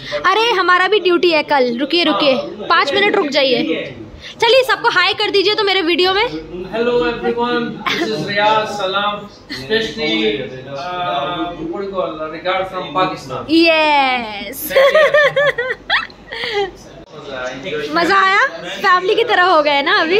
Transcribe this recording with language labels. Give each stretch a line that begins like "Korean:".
Hindi: अरे हमारा भी ड्यूटी है कल, रुकिए रुकिए 5 मिनट रुक जाइए। चलिए सबको हाय कर दीजिए तो मेरे वीडियो में।
English: Hello everyone, this is Riyaz Salam, especially what do you call regard from Pakistan.
Hindi: Yes मजा आया, फैमिली की तरह हो गए ना अभी।